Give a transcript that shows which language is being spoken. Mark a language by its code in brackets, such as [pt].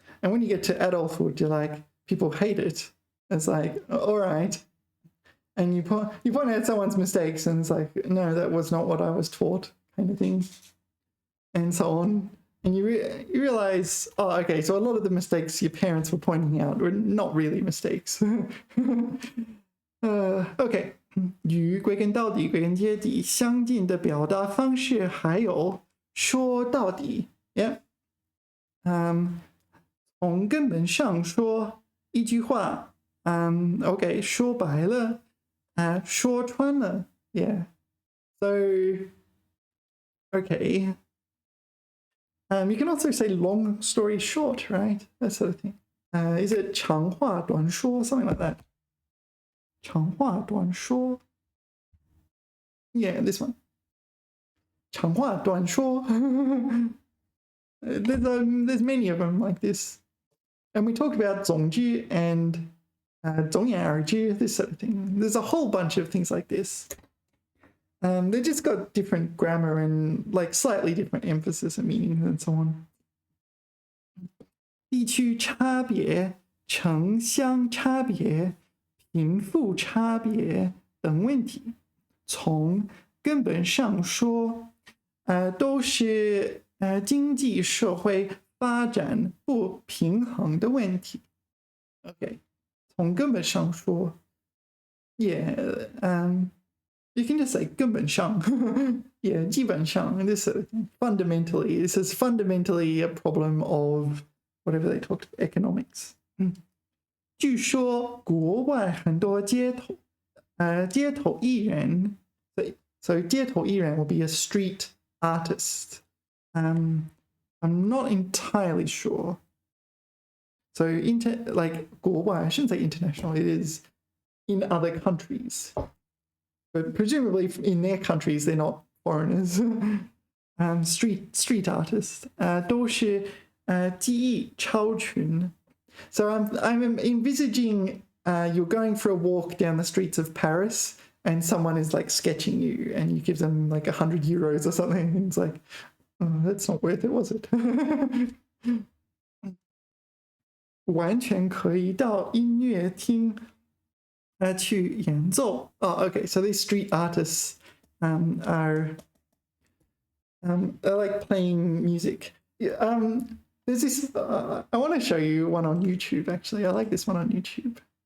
[en] And when you get to adulthood, you're like, people hate it. It's like, all right. And you point out someone's mistakes and it's like, no, that was not what I was taught, kind of thing. And so on. And you realize, oh, okay, so a lot of the mistakes your parents were pointing out were not really mistakes. [zh] OK， 与归根到底、归根结底相近的表达方式还有说到底 ，Yeah， 从根本上说一句话，OK， 说白了，说穿了 ，Yeah，so OK。 [en] You can also say long story short, right? That sort of thing. Is it 长话短说?Something like that. [zh] 长话短说. [en] Yeah, this one. [zh] 长话短说. [en] There's many of them like this. And we talked about 总句 and 总言而句, this sort of thing. There's a whole bunch of things like this. They just got different grammar and like slightly different emphasis and meaning and so on. [zh] 地区差别、城乡差别、贫富差别等问题，从根本上说，都是经济社会发展不平衡的问题。 [en] OK， 从根本上说 ，Yeah，You can just say 根本上 yeah, 基本上 this sort of thing. Fundamentally, this is fundamentally a problem of whatever they talked economics. [zh] 据说国外很多街头艺人 [en] so 街头艺人 will be a street artist. I'm not entirely sure. So like 国外 I shouldn't say international, it is in other countries. But presumably in their countries, they're not foreigners. Street artists. [zh] 都是技艺超群. [en] So I'm envisaging you're going for a walk down the streets of Paris and someone is like sketching you and you give them like 100 euros or something. And it's like, oh, that's not worth it, was it? [zh] 完全可以到音乐厅去演奏. [en] Oh, okay. So these street artists are like playing music. There's this. I want to show you one on YouTube. Actually, I like this one on YouTube.